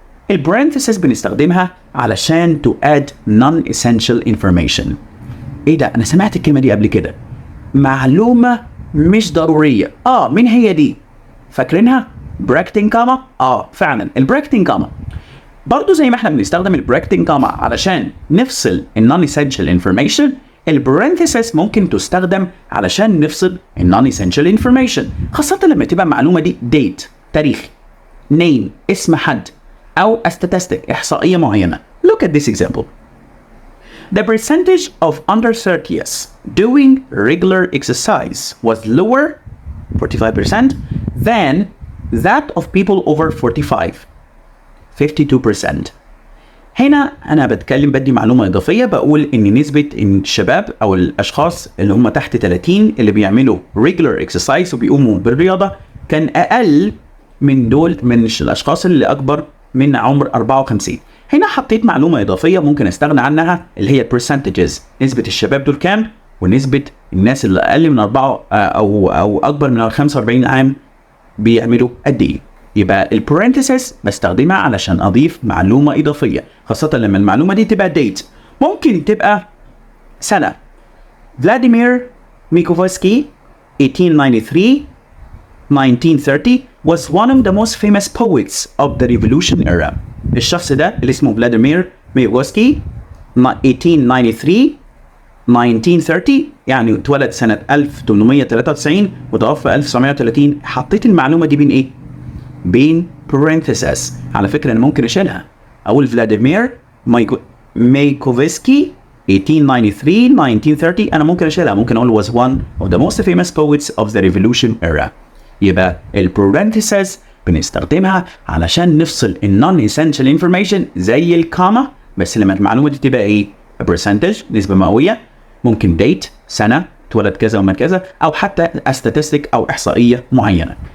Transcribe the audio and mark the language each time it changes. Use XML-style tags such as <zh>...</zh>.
<ar>البرنثيسز بنستخدمها علشان</ar> <en>to add non-essential information.</en> <ar>ايه ده؟ انا سمعت الكلمة دي قبل كده. معلومة مش ضرورية. مين هي دي؟ فاكرينها؟ براكتين كاما؟ فعلا البراكتين كاما. برضو زي ما احنا بنستخدم البراكتين كاما علشان نفصل non-essential information، البرنثيسز ممكن تستخدم علشان نفصل non-essential information، خاصة لما تبقى المعلومة دي date تاريخ، name اسم حد، أو statistic إحصائية معينة.</ar> <en>Look at this example. The percentage of under 30s doing regular exercise was lower 45% than that of people over 45 52%.</en> <ar>هنا أنا بدي معلومة إضافية، بقول إن نسبة إن الشباب أو الأشخاص اللي هم تحت 30 اللي بيعملوا regular exercise وبيقوموا بالرياضة كان أقل من الأشخاص اللي أكبر من عمر 54. هنا حطيت معلومة إضافية ممكن أستغنى عنها اللي هي percentages. نسبة الشباب دول كام، ونسبة الناس اللي أقل من 4 أو أكبر من 45 عام بيعملوا قد إيه. يبقى البرنثيسز بستخدمها علشان أضيف معلومة إضافية، خاصة لما المعلومة دي تبقى date. ممكن تبقى سنة.</ar> <en>Vladimir Mayakovsky 1893 1930 was one of the most famous poets of the revolution era.</en> <ar>الشخص ده اللي اسمه فلاديمير ميكوفسكي 1893 1930 يعني اتولد سنة 1893 وتوفى 1930. حطيت المعلومة دي بين ايه؟ بين parentheses. على فكرة انا ممكن اشيلها، اقول فلاديمير ميكوفسكي 1893 1930. انا ممكن اشيلها، ممكن اقول</ar> <en>was one of the most famous poets of the revolution era.</en> <ar>يبقى البرنثيسز بنستخدمها علشان نفصل non-essential information زي الكاما، بس لما المعلومة دي تبقى ايه؟ a percentage نسبة مئوية، ممكن date سنة اتولد كذا ومات كذا، او حتى statistic او احصائية معينة.</ar>